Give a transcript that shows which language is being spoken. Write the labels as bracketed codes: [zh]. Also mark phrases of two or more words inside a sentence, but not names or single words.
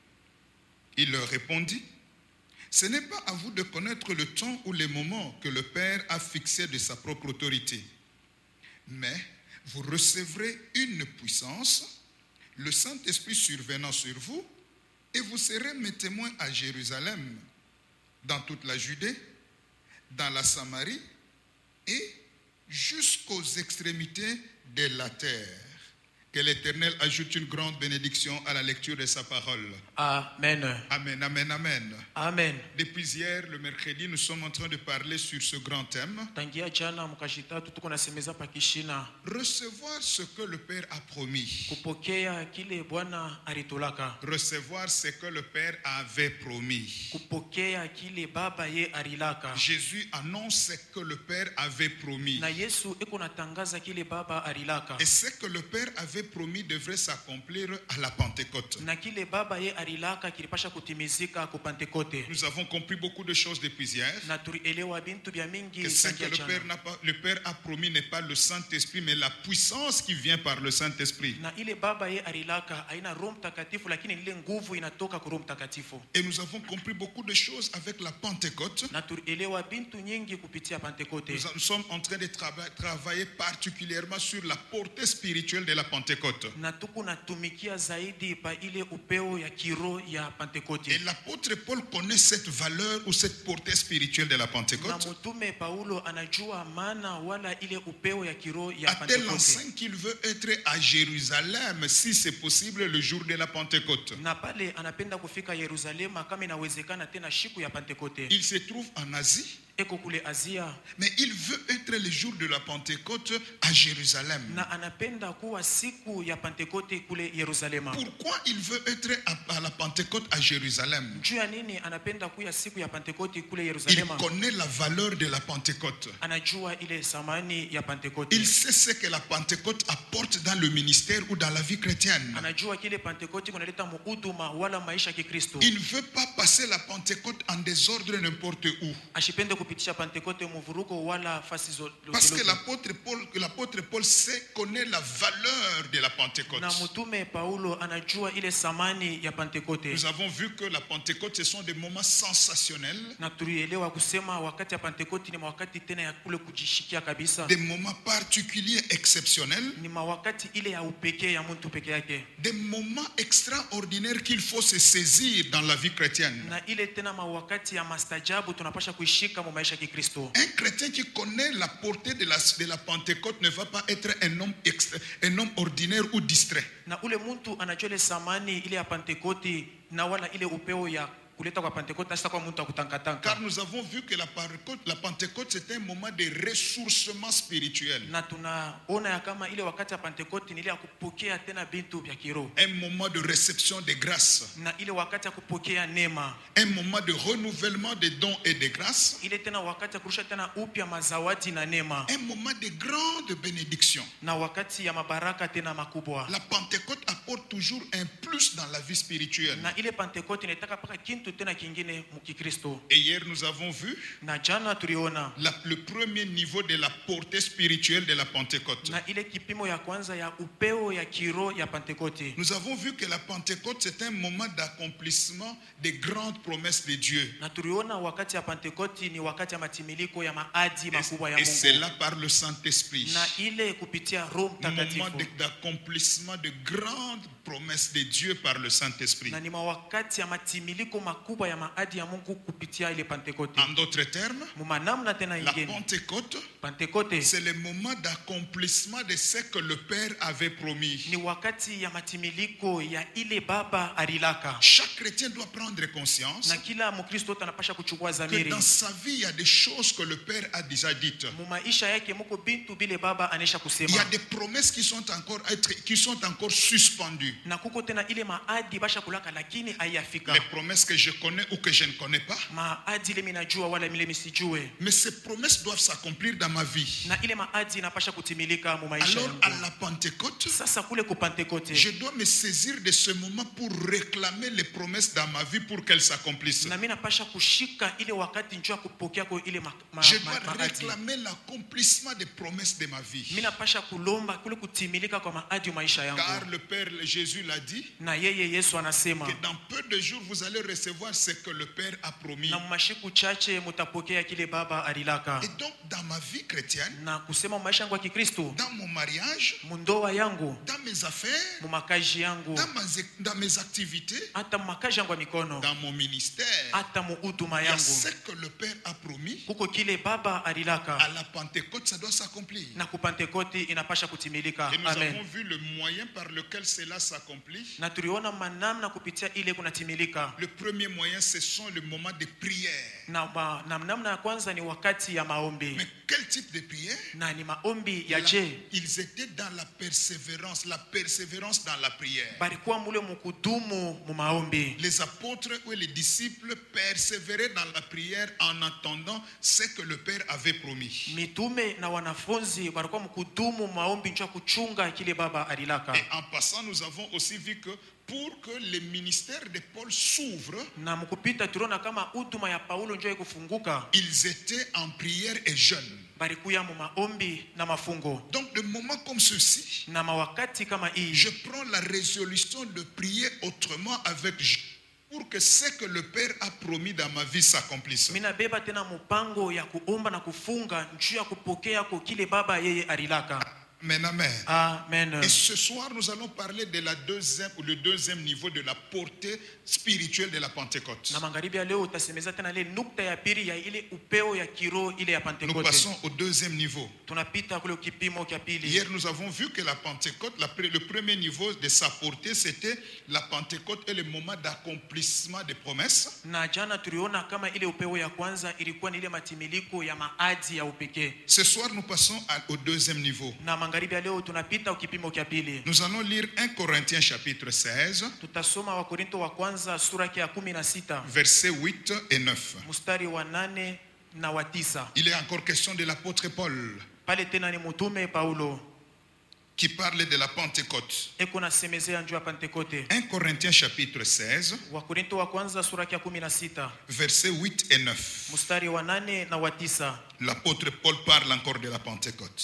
[fr] Il leur répondit, « Ce n'est pas à vous de connaître le temps ou les moments que le Père a fixé de sa propre autorité, mais vous recevrez une puissance, le Saint-Esprit survenant sur vous, et vous serez mes témoins à Jérusalem, dans toute la Judée, dans la Samarie et jusqu'aux extrémités de la terre. » Que l'Éternel ajoute une grande bénédiction à la lecture de sa parole. Amen. Amen, amen, amen. Amen. Depuis hier, le mercredi, nous sommes en train de parler sur ce grand thème. [sw] Tangia jana mkashitatu tuko nasemeza pakishina. [fr] Recevoir ce que le Père a promis. [sw] Kupokea kile Bwana aritolaka. [fr] Recevoir ce que le Père avait promis. [sw] Kupokea kile Baba ye arilaka. [fr] Jésus annonce ce que le Père avait promis. [sw] Na Yesu eko natangaza kile Baba arilaka. [fr] Et ce que le Père avait promis devrait s'accomplir à la Pentecôte. [sw] Na kile Baba ye arilaka kilipasha kutimizika ku Pentekote. [fr] Nous avons compris beaucoup de choses depuis hier. [sw] Na tulielewa bintu bya mingi. [fr] Que ce que le Père a promis n'est pas le Saint-Esprit, mais la puissance qui vient par le Saint-Esprit. [sw] Na ile Baba ye arilaka haina Roho Mtakatifu, lakini ile nguvu inatoka kwa Roho Mtakatifu. [fr] Et nous avons compris beaucoup de choses avec la Pentecôte. [sw] Na tulielewa bintu nyingi kupitia Pentekote. [fr] Nous sommes en train de travailler particulièrement sur la portée spirituelle de la Pentecôte. [sw] Na tuko natumikia zaidi pa ile upeo ya kiro ya Pentekote. [fr] Et l'apôtre Paul connaît cette valeur ou cette portée spirituelle de la Pentecôte. [sw] Na mtume Paulo anajua maana wala ile upeo ya kiro ya [fr] A tel [sw] Pentekote. [fr] enseigne qu'il veut être à Jérusalem si c'est possible le jour de la Pentecôte. [sw] Na pale anapenda kufika Yerusalema kama inawezekana tena siku ya Pentekote. [fr] Il se trouve en Asie. [sw] Eko kule Asia. [fr] Mais il veut être le jour de la Pentecôte à Jérusalem. [sw] Na anapenda kuwa siku ya Pentekote kule Yerusalema. [fr] Pourquoi il veut être à la Pentecôte à Jérusalem? [sw] Juu ya nini anapenda kuwa siku ya Pentekote kule [fr] Il [sw] Yerusalema? [fr] connaît la valeur de la Pentecôte. [sw] Anajua ile samani ya Pentekote. [fr] Il sait ce que la Pentecôte apporte dans le ministère ou dans la vie chrétienne. [sw] Anajua kile Pentekote kunaleta muhuduma wala maisha ya Kikristo. [fr] Il ne veut pas passer la Pentecôte en désordre n'importe où. [sw] Ashipende kupitisha Pentekote mvuruko wala fasi zote. [fr] Parce que l'apôtre Paul connaît la valeur de la Pentecôte. [sw] Na mtume Paulo anajua ile samani ya Pentekote. [fr] Nous avons vu que la Pentecôte, ce sont des moments sensationnels, [sw] Na tulielewa kusema wakati ya Pentekote ni wakati tena ya kule kujishikia kabisa. [fr] des moments particuliers, exceptionnels, [sw] Ni wakati ile ya upekee ya mtu peke yake. [fr] des moments extraordinaires qu'il faut se saisir dans la vie chrétienne. [sw] Na ile tena wakati ya mastajabu tunapasha kuishika mu maisha ya Kikristo. [fr] Un chrétien qui connaît la portée de la Pentecôte ne va pas être un homme ordinaire ou distrait. [sw] Na ule mtu anajua ile samani ile ya Pentekote na wala ile upeo ya kuleta kwa Pentekote hasa kwa mtu akutangatanga. [fr] Car nous avons vu que la Pentecôte c'est un moment de ressourcement spirituel. [sw] Na tunaona ya kama ile wakati ya Pentekote ni ile ya kupokea tena bintu vya kiroho. [fr] Un moment de réception de grâce. [sw] Na ile wakati ya kupokea neema. [fr] Un moment de renouvellement des dons et des grâces. [sw] Ile tena wakati ya kurusha tena upya mazawadi na neema. [fr] Un moment de grande bénédiction. [sw] Na wakati ya mabaraka tena makubwa. [fr] La Pentecôte apporte toujours un plus dans la vie spirituelle. [sw] Na ile Pentekote inataka paka kintu tena kingine mukikristo. [fr] Et hier nous avons vu [sw] Na jana tuliona [fr] le premier niveau de la portée spirituelle de la Pentecôte. [sw] na ile kipimo ya kwanza ya upeo ya kiroho ya Pentekote. [fr] Nous avons vu que la Pentecôte c'est un moment d'accomplissement des grandes promesses de Dieu. [sw] Na tuliona wakati ya Pentekote ni wakati ya matimiliko ya maadi makubwa ya [fr] Et c'est là [sw] Mungu. [fr] par le Saint-Esprit. [sw] Na ile kupitia Roho [fr] Un moment [sw] Mtakatifu. [fr] d'accomplissement de grandes promesses de Dieu par le Saint-Esprit. [sw] Na ni wakati ya matimiliko makubwa ya maadi ya Mungu kupitia ile Pentekote. [fr] En d'autres termes, [sw] Mumanamna tena [fr] la [sw] ingine. [fr] Pentecôte, [sw] Pentekote [fr] c'est le moment d'accomplissement de ce que le Père avait promis. [sw] ni wakati ya matimiliko ya ile Baba alilaka. [fr] Chaque chrétien doit prendre conscience [sw] Na kila Mkristo anapasha kuchukua [fr] que [sw] zamiri. [fr] dans sa vie, il y a des choses que le Père a déjà dites. [sw] Mu maisha yake muko bintu bile Baba anesha [fr] Il y [sw] kusema. [fr] a des promesses qui sont encore suspendues. [sw] Na kuko tena ile maadi basha kulaka lakini haiyafika. [fr] Les promesses que je connais ou que je ne connais pas. [sw] Maadi ile minajua wala mile misijue. [fr] Mais ces promesses doivent s'accomplir dans ma vie. [sw] Na ile maadi inapasha kutimilika mu maisha [fr] Alors, à [sw] yangu. [fr] la Pentecôte, [sw] Sasa kule ku Pentekote [fr] je dois me saisir de ce moment pour réclamer les promesses dans ma vie pour qu'elles s'accomplissent. [sw] na mimi napasha kushika ile wakati njoo kupokea kwa ile [fr] Je dois [sw] maadi. [fr] réclamer l'accomplissement des promesses de ma vie. [sw] Mimi napasha kulomba kule kutimilika kwa maadi ya maisha yangu. [fr] Car le Père Jésus l'a dit, [sw] Na yeye Yesu anasema [fr] que dans peu de jours, vous allez recevoir ce que le Père a promis. [sw] na mashiku chache mutapokea kile Baba alilaka. [fr] Et donc, dans ma vie chrétienne, [sw] Na kusema maisha yangu ya Kikristo, [fr] dans mon mariage, [sw] mundoa yangu, [fr] dans mes affaires, [sw] mu makazi yangu, [fr] dans mes activités, [sw] hata mu makazi yangu ya mikono, [fr] dans mon ministère, [sw] hata mu huduma [fr] il y a [sw] yangu, [fr] ce que le Père a promis. [sw] kuko kile Baba alilaka. [fr] À la Pentecôte, ça doit s'accomplir. [sw] Na ku Pentekote inapasha kutimilika. [fr] Et nous avons [sw] Amen. [fr] vu le moyen par lequel cela s'accomplit. [sw] Na tuliona manamna kupitia ile kunatimilika. [fr] Le premier moyen, ce sont les moments de prière. [sw] Na namna ya kwanza ni wakati ya maombi. [fr] Mais quel type de prière? [sw] Na ni maombi ya je? [fr] Ils étaient dans la persévérance dans la prière. [sw] Balikuwa mule mukudumu mu maombi. [fr] Les apôtres ou les disciples persévéraient dans la prière en attendant ce que le Père avait promis. [sw] Mitume na wanafunzi walikuwa mkudumu mu maombi njoo kuchunga kile Baba alilaka. [fr] Et en passant, nous avons aussi vu que pour que le ministère de Paul s'ouvre, [sw] Na mkupita tuliona kama huduma ya Paulo njoo kufunguka. [fr] ils étaient en prière et jeûne. [sw] Balikuya mu maombi na mafungo. [fr] Donc, de moments comme ceci, [sw] Na mawakati kama hii [fr] je prends la résolution de prier autrement avec Dieu pour que ce que le Père a promis dans ma vie s'accomplisse. [sw] mina beba tena mpango ya kuomba na kufunga njoo ya kupokea kwa kile Baba yeye alilaka. [fr] Amen, amen. Amen. Et ce soir, nous allons parler de le deuxième niveau de la portée spirituelle de la Pentecôte. [sw] Na magharibi ya leo utasemeza tena ile nukta ya pili ya ile upeo ya kiroho ile ya [fr] Nous [sw] Pentekote. [fr] passons au deuxième niveau. [sw] Tunapita kule kipimo cha pili. [fr] Hier, nous avons vu que la Pentecôte, le premier niveau de sa portée, c'était la Pentecôte et le moment d'accomplissement des promesses. [sw] Na jana tuliona kama ile upeo ya kwanza ilikuwa ni ile matimiliko ya maadi ya upekee. [fr] Ce soir, nous passons au deuxième niveau. [sw] Na magharibi ya leo tunapita kipimo cha pili. [fr] Nous allons lire 1 Corinthiens chapitre 16, [sw] Tutasoma Wakorinto wa kwanza sura ya 16 [fr] versets 8 et 9. [sw] mstari wa 8 na wa 9. [fr] Il est encore question de l'apôtre Paul. [sw] Pale tena ni mtume Paulo. [fr] qui parle de la Pentecôte. [sw] eko nasemezea njuu ya Pentekote. [fr] 1 Corinthiens chapitre 16, [sw] Wakorinto wa kwanza sura ya 16 [fr] versets 8 et 9. [sw] mstari wa 8 na wa 9. [fr] L'apôtre Paul parle encore de la Pentecôte.